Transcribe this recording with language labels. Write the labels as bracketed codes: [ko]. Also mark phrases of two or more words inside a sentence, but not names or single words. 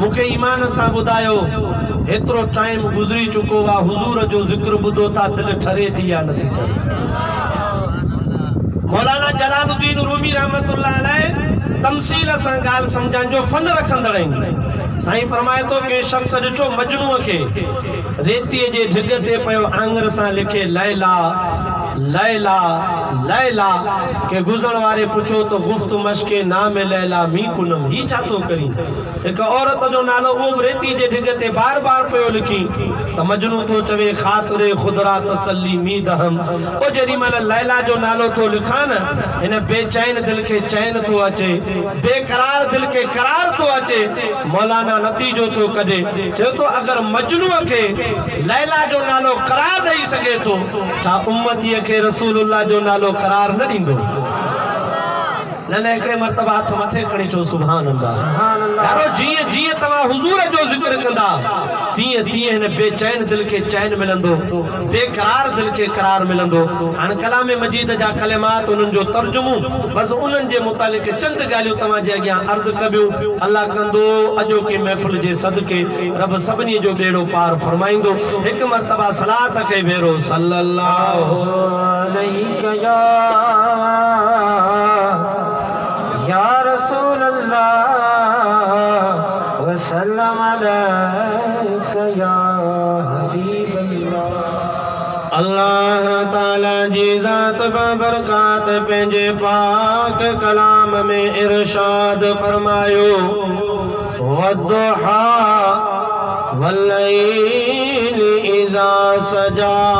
[sd] मूंखे ईमान सां ॿुधायो हेतिरो टाइम गुज़री चुको आहे हुजूर जो ज़िक्र ॿुधो था दिल ठरे थी या नथी ठरे? मौलाना जलालुद्दीन रूमी [ar] رحمة الله عليه [sd] तमसील सां ॻाल्हि सम्झण जो फन रखंदड़ आहिनि। साईं फरमाए तो के शख्स ॾिठो मजनू खे रेतीअ जे ढिग ते पियो आंगर सां लिखे लैला लैला लैला के गुजरण वारे पुछो तो [fa] گفت مشق نام لیلی می‌کنم [sd] ही छा तो करी। एक औरत जो नालो वो रेती जे ढिग ते बार बार पयो लिखी त मजनू तो चवे [fa] خاطر خودرا تسلی می‌دهم. [sd] ओ जेडी मल लैला जो नालो तो लिखा न इन बेचैन दिल के चैन तो अचे, बेकरार दिल के करार तो अचे। मौलाना नतीजो तो कदे चयो तो अगर मजनू के लैला जो नालो करार दई सके तो छा उम्मतीअ के रसूलुल्लाह जो नालो करार न दींदो। न एकड़े मर्तबा हाथ मथे खणी चो [ar] سبحان الله سبحان الله. [sd] यारो जिए जिए तवा हुजूर जो जिक्र कंदा तिए तिए ने बेचैन दिल के चैन मिलंदो, बेकरार दिल के करार मिलंदो। अन कलाम मजीद जा कलिमात उन जो तर्जुमो बस उनन जे मुतालिक चंद गालियो तवा जे अगियां अर्ज कबियो। अल्लाह कंदो अजो की महफिल जे सदके रब सबनी जो बेड़ो पार फरमाइंदो। एक मर्तबा सलात के भेरो [ar] صلى الله عليه يا رسول الله وسلم عليك يا حبيب الله. [sd] अल्लाह ताला जी ज़ात बरकात पंहिंजे पाक कलाम में इरशाद फरमायो [ar] والضحى والليل إذا سجى.